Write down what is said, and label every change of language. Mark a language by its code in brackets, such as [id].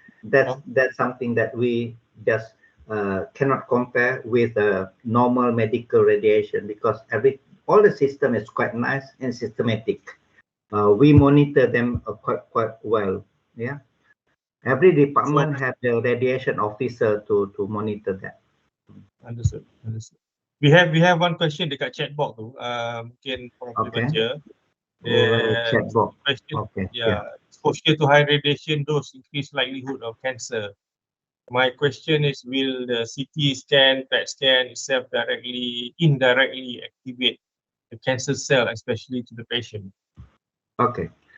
[en] That's something that we just cannot compare with normal medical radiation, because all the system is quite nice and systematic. We monitor them quite well. Yeah, every department have the radiation officer to monitor that. Understood. We have one question dekat chat box tu. [ms] Mungkin korang boleh baca. [en] Chat box. Question, okay. Exposure to high radiation dose increase likelihood of cancer. My question is, will the CT scan, PET scan itself indirectly activate the cancer cell, especially to the patient? Okay.